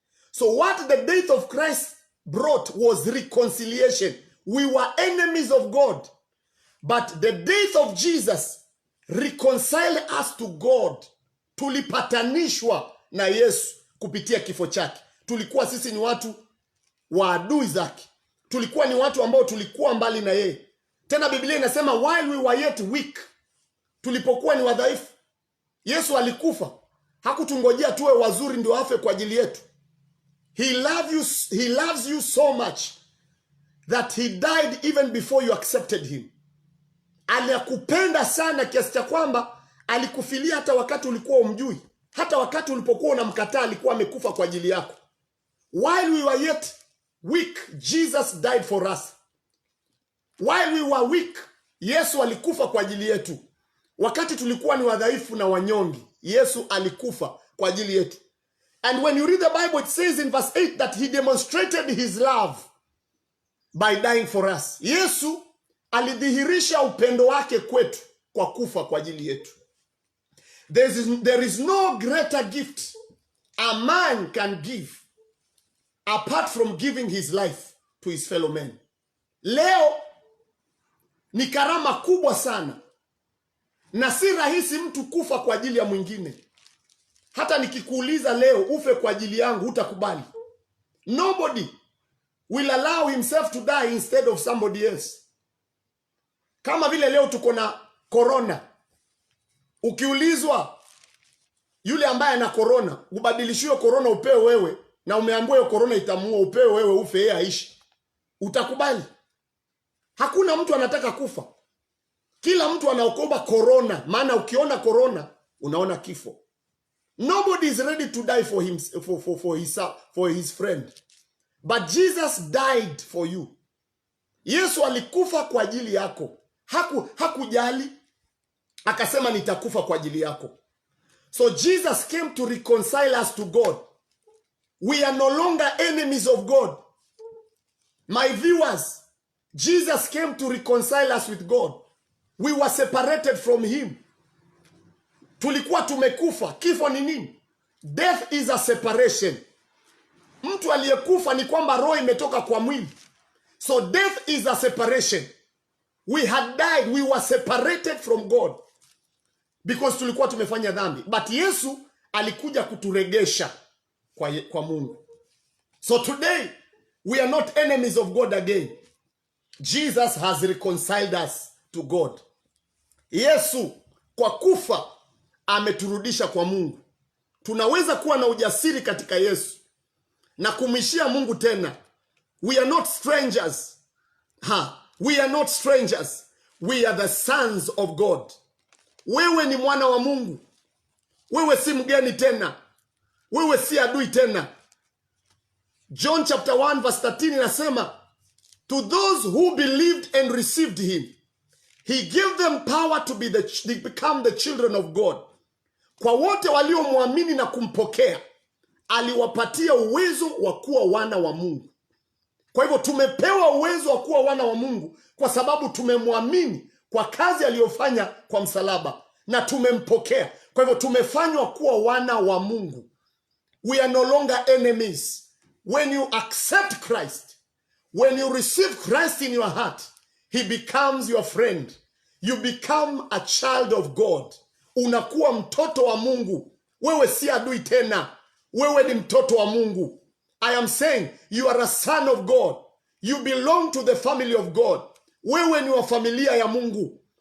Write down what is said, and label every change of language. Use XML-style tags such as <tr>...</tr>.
<en>So what the death of Christ brought was reconciliation. We were enemies of God, but the death of Jesus reconciled us to God.</en> <sw>Tulipatanishwa na Yesu kupitia kifo chake. Tulikuwa sisi ni watu wa adui zake. Tulikuwa ni watu ambao tulikuwa mbali na yeye. Tena Biblia inasema</sw> <en>while we were yet weak,</en> <sw>tulipokuwa ni wadhaifu, Yesu alikufa. Hakutungojea tuwe wazuri ndio afe kwa ajili yetu.</sw> <en>He loves you so much that he died even before you accepted him.</en> <sw>Alikupenda sana kiasi cha kwamba alikufilia hata wakati ulikuwa umjui. Hata wakati ulipokuwa unamkataa alikuwa amekufa kwa ajili yako.</sw> <en>While we were yet weak, Jesus died for us. While we were weak,</en> <sw>Yesu alikufa kwa ajili yetu. Wakati tulikuwa ni wadhaifu na wanyonge, Yesu alikufa kwa ajili yetu.</sw> <en>And when you read the Bible, it says in verse 8 that he demonstrated his love by dying for us.</en> <sw>Yesu alidhihirisha upendo wake kwetu kwa kufa kwa ajili yetu.</sw> <en>There is no greater gift a man can give apart from giving his life to his fellow men.</en> <sw>Leo ni karama kubwa sana, na si rahisi mtu kufa kwa ajili ya mwingine. Hata nikikuuliza leo ufe kwa ajili yangu, hutakubali.</sw> <en>Nobody will allow himself to die instead of somebody else.</en> <sw>Kama vile leo tuko na corona. Ukiulizwa yule ambaye ana corona, ubadilishiwe corona upewe wewe, na umeambiwa hiyo corona itamuua, upewe wewe ufe yeye aishi, utakubali? Hakuna mtu anataka kufa. Kila mtu anaokoba corona, maana ukiona corona unaona kifo.</sw> <en>Nobody is ready to die for him, for his friend. But Jesus died for you.</en> <sw>Yesu alikufa kwa ajili yako. Hakujali. Akasema nitakufa kwa ajili yako.</sw> <en>So Jesus came to reconcile us to God. We are no longer enemies of God. My viewers, Jesus came to reconcile us with God. We were separated from him.</en> <sw>Tulikuwa tumekufa. Kifo ni nini?</sw> <en>Death is a separation.</en> <sw>Mtu aliyekufa ni kwamba roho imetoka kwa mwili.</sw> <en>So death is a separation. We had died. We were separated from God.</en> <sw>Because tulikuwa tumefanya dhambi. But Yesu alikuja kuturegesha kwa Mungu.</sw> <en>So today, we are not enemies of God again. Jesus has reconciled us to God.</en> <sw>Yesu kwa kufa ameturudisha kwa Mungu. Tunaweza kuwa na ujasiri katika Yesu na kumwishia Mungu tena.</sw> <en>We are not strangers. We are not strangers. We are the sons of God.</en> <sw>Wewe ni mwana wa Mungu. Wewe si mgeni tena. Wewe si adui tena.</sw> <en>John chapter 1 verse 13 inasema, to those who believed and received him, he gave them power to become the children of God.</en> <sw>Kwa wote waliomwamini na kumpokea, aliwapatia uwezo wa kuwa wana wa Mungu. Kwa hivyo tumepewa uwezo wa kuwa wana wa Mungu kwa sababu tumemwamini kwa kazi aliyofanya kwa msalaba na tumempokea. Kwa hivyo tumefanywa kuwa wana wa Mungu.</sw> <en>We are no longer enemies. When you accept Christ, when you receive Christ in your heart, he becomes your friend. You become a child of God.</en> <sw>Unakuwa mtoto wa Mungu. Wewe si adui tena. Wewe ni mtoto wa Mungu.</sw> <en>I am saying you are a son of God. You belong to the family of God.</en> <sw>Wewe ni wa familia ya Mungu.</sw>